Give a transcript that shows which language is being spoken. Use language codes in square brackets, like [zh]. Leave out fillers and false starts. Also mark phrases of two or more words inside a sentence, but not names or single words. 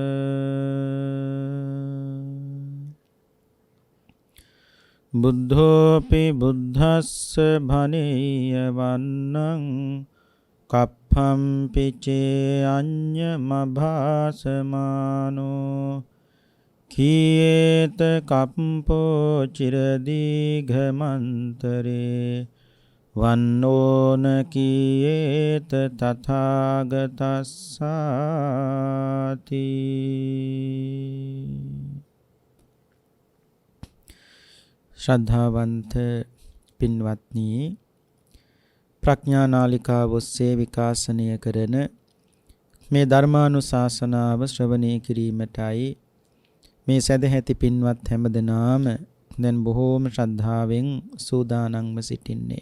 [pi] බුද්ධෝපි බුද්ධස්ස භනීය වන්නං කප්පම්පි චේ අඤ්ඤමභාසමානෝ කීයේත කප්පෝ චිරදීඝමන්තරේ වන්නෝන කීයේත තථාගතස්සාති. [si] ශ්‍රද්ධාවන්ත පින්වත්නි, ප්‍රඥා නාලිකාව ඔස්සේ විකාශනය කරන මේ ධර්මානුශාසනාව ශ්‍රවණය කිරීමටයි මේ සදැහැති පින්වත් හැමදෙනාම දැන් බොහෝම ශ්‍රද්ධාවෙන් සූදානම්ව සිටින්නේ.